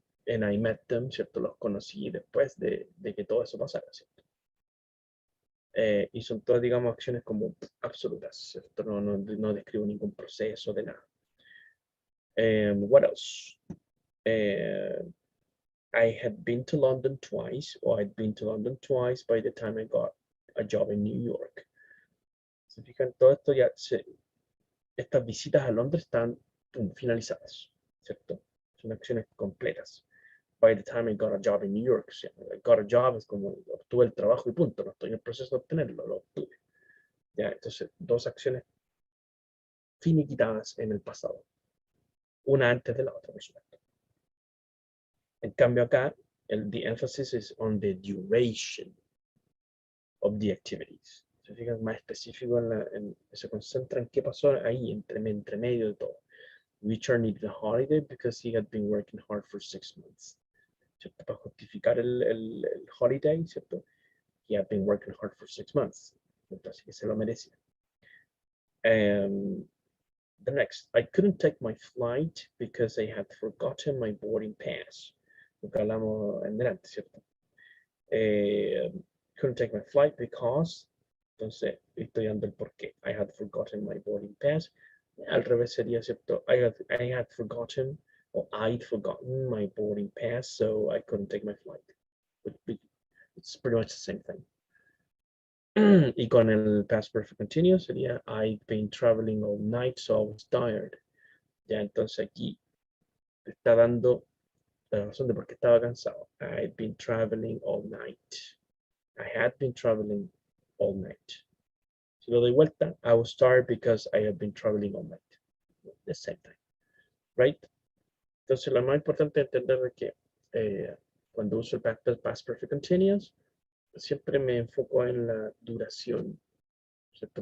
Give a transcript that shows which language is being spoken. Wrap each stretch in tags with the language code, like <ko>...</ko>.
<en>And I met them,</en> <es>¿cierto? Los conocí después de que todo eso pasara, ¿cierto? Y son todas, digamos, acciones como absolutas, ¿cierto? No describo ningún proceso de nada.</es> <en>What else? I had been to London twice, or I'd been to London twice by the time I got a job in New York.</en> <es>Se fijan, todo esto ya, estas visitas a Londres están finalizadas, ¿cierto? Son acciones completas.</es> <en>By the time I got a job in New York, ¿sí? I got a job</en> <es>es como obtuve el trabajo y punto, no estoy en el proceso de obtenerlo, lo obtuve. Ya, entonces, 2 acciones finiquitadas en el pasado. Una antes de la otra, por supuesto. En cambio acá,</es> <en>the emphasis is on the duration of the activities.</en> <es>Se fijan, más específico se concentra en qué pasó ahí, entre medio de todo.</es> <en>Richard needed a holiday because he had been working hard for 6 months.</en> <es>¿Cierto? Para justificar el holiday, ¿cierto?</es> <en>He had been working hard for 6 months.</en> <es>Entonces, que se lo merecía.</es> <en>The next, I couldn't take my flight because I had forgotten my boarding pass.</en> <es>Lo que hablamos en delante, ¿cierto?</es> <en>Couldn't take my flight because,</en> <es>entonces estoy dando el porqué.</es> <en>I had forgotten my boarding pass.</en> <es>Al revés sería, ¿cierto?</es> <en>I had forgotten, or I'd forgotten my boarding pass, so I couldn't take my flight. It's pretty much the same thing.</en> <es>Y con el</es> <en>past perfect continuous sería I've been traveling all night, so I was tired.</en> <es>Ya, entonces aquí te está dando la razón de por qué estaba cansado.</es> <en>I've been traveling all night. I had been traveling all night.</en> <es>Si lo doy vuelta,</es> <en>I was tired because I have been traveling all night. The same time, right?</en> <es>Entonces, lo más importante es entender de que cuando uso el past perfect continuous, siempre me enfoco en la duración, ¿cierto?</es>